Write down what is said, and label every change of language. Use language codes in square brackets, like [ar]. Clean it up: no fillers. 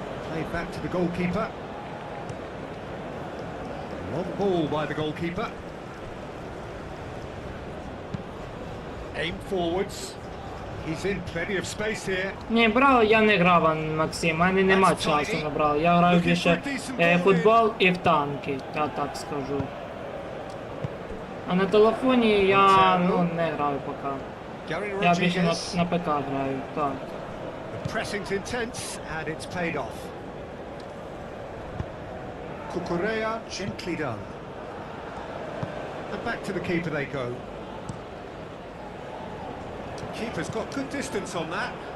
[en] Played back to the goalkeeper. Long ball by the goalkeeper. Aim forwards. He's in plenty of space here. [uk] Ні, брав, я не грав, Максим, у мене нема часу на брав. Я граю більше футбол і в танки, я так скажу. А на телефоні я, не граю поки. [en] Gary [uk] Я більше [en] Rodriguez. [uk] на ПК граю, так. [en] The pressing's intense and it's paid off. Cucurella gently done. And back to the keeper they go. Keeper's got good distance on that.